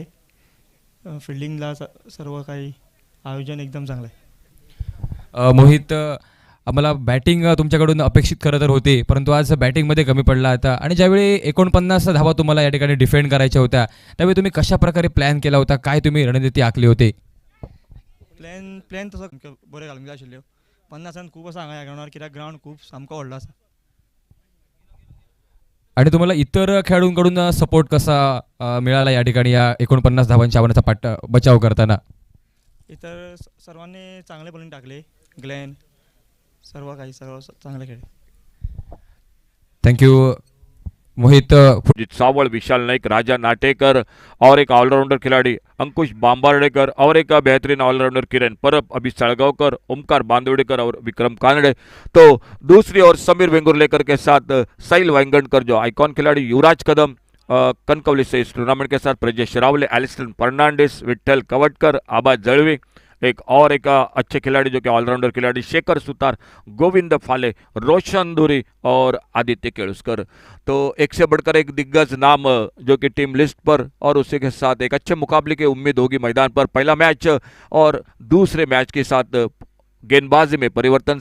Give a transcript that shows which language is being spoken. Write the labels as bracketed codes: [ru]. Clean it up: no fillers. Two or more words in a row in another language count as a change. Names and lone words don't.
[mr] फिल्डिंगला सर्व काही आयोजन एकदम चांगलं आहे. मोहित, आम्हाला बॅटिंग तुमच्याकडून अपेक्षित खरं तर होती, परंतु आज बॅटिंगमध्ये कमी पडला आता. आणि ज्यावेळी 49 धावा तुम्हाला या ठिकाणी डिफेंड करायच्या होत्या, त्यावेळी तुम्ही कशा प्रकारे प्लॅन केला होता? काय तुम्ही रणनीती आखली होती? [kok] प्लॅन तसं बरें घालूंक जाय आशिल्ल्यो. 50 खूब असं हांगा ग्राउंडार, कित्याक ग्राउंड खूब सामको व्हडलो आसा. [mr] आणि तुम्हाला इतर खेळाडूंकडून सपोर्ट कसा मिळाला या ठिकाणी या 49 धावांच्या आव्हानाचा बचाव करताना? इतर सर्वांनी चांगले बॉलिंग टाकले. ग्लेन सर्व चांगले खेळले. थँक्यू मोहित. [hi] जीत सावळ, विशाल नाईक, राजा नाटेकर और एक ऑलराउंडर खिलाड़ी अंकुश बांबार्डेकर और एक बेहतरीन ऑलराउंडर किरण परब, अभी सड़गांवकर, ओमकार बांदोड़ेकर और विक्रम कानड़े. तो दूसरी ओर समीर वेंगुर्लेकर के साथ साहिल वांगणकर, जो आइकॉन खिलाड़ी युवराज कदम कनकवली से इस टूर्नामेंट के साथ, प्रजेश रावले, एलिस्टन फर्नांडिस, विठ्ठल कवटकर, आबा जड़वे, एक अच्छे खिलाड़ी जो कि ऑलराउंडर खिलाड़ी शेखर सुतार, गोविंद फाले, रोशन धुरी और आदित्य केळुस्कर. तो एक से बढ़कर एक दिग्गज नाम जो कि टीम लिस्ट पर, और उसी के साथ एक अच्छे मुकाबले की उम्मीद होगी मैदान पर. पहला मैच और दूसरे मैच के साथ गेंदबाजी में परिवर्तन.